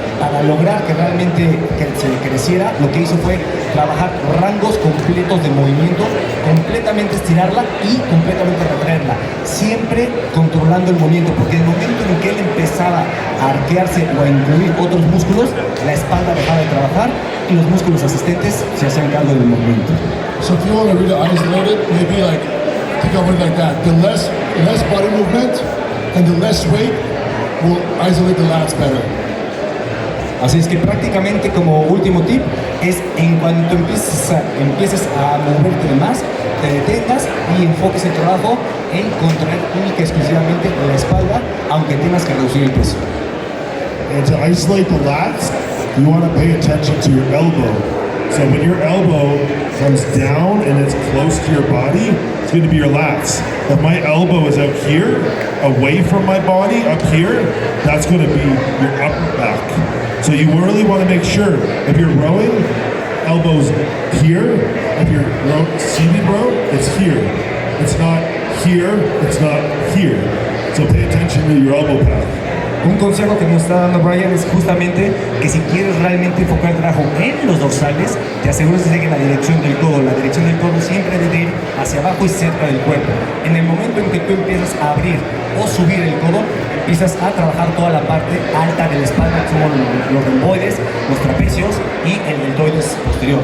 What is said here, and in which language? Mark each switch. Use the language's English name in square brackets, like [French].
[Spanish] Para lograr que realmente se creciera, lo que hizo fue trabajar rangos completos de movimiento, completamente estirarla y completamente retraerla, siempre controlando el movimiento, porque en el momento en que él empezaba a arquearse o a incluir otros músculos, la espalda dejaba de trabajar y los músculos asistentes se hacían cargo del movimiento. [English] So if you want to really isolate it, maybe like think of it like that. The less body movement and the less weight will isolate the lats better. [Spanish] Así es que prácticamente como último tip es en cuanto empieces a moverte de más, te detengas y enfoques el trabajo en controlar única y exclusivamente la espalda, aunque tengas que reducir el peso. [English] And to isolate the lats, you want to pay attention to your elbow. So when your elbow comes down and it's close to your body, it's going to be your lats. If my elbow is out here, away from my body, up here, that's going to be your upper back. So you really want to make sure, if you're rowing, elbows here. If you're seated row, it's here. It's not here, it's not here. So pay attention to your elbow path. [Spanish] Un consejo que nos está dando Brian es justamente que si quieres realmente enfocar el trabajo en los dorsales, te asegures de seguir la dirección del codo. La dirección del codo siempre debe ir hacia abajo y cerca del cuerpo. En el momento en que tú empiezas a abrir o subir el codo, empiezas a trabajar toda la parte alta de la espalda, como los romboides, los trapecios y el deltoides posterior.